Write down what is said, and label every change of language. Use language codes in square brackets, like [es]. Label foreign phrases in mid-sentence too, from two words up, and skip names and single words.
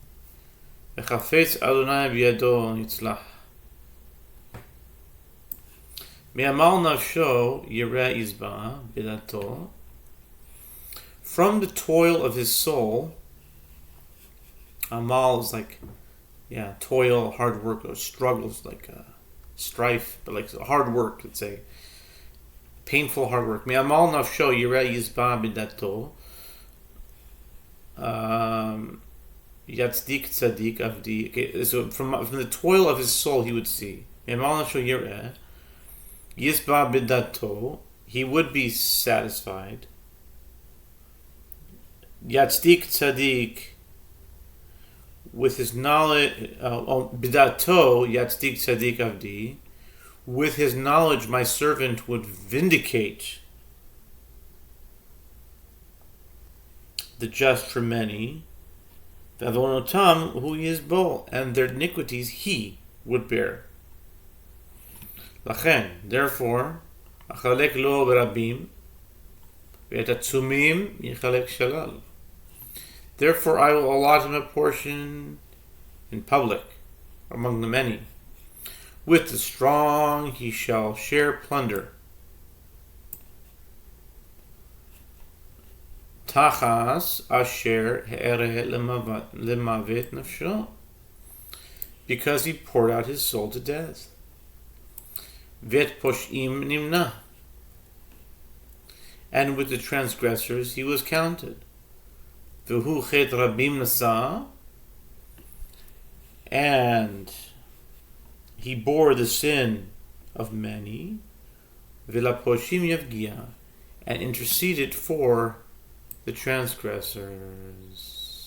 [en] From the toil of his soul, amal is like, toil, hard work, or struggles, like strife, but like hard work, let's say. Painful hard work. [he] מעמל נפשו יראה ישבע בדעתו. יצדיק צדיק עבדי. [en] Okay, so from the toil of his soul he would see. [he] מעמל נפשו יראה ישבע בדעתו. [en] He would be satisfied. [he] יצדיק צדיק. [en] With his knowledge, [he] בדעתו יצדיק צדיק עבדי. [en] With his knowledge, my servant would vindicate the just for many. [he] ועונתם הוא יסבול, [en] and their iniquities he would bear. Lachen, therefore, [he] אחלק לו ברבים, ואת עצומים יחלק שלל. [en] Therefore I will allot him a portion in public, among the many. With the strong he shall share plunder. [he] תחת אשר הערה למות נפשו, [en] because he poured out his soul to death. [he] ואת פושעים נמנה, [en] and with the transgressors he was counted. [he] והוא חטא רבים נשא, [en] and he bore the sin of many. [he] ולפושעים יפגיע, [en] and interceded for the transgressors.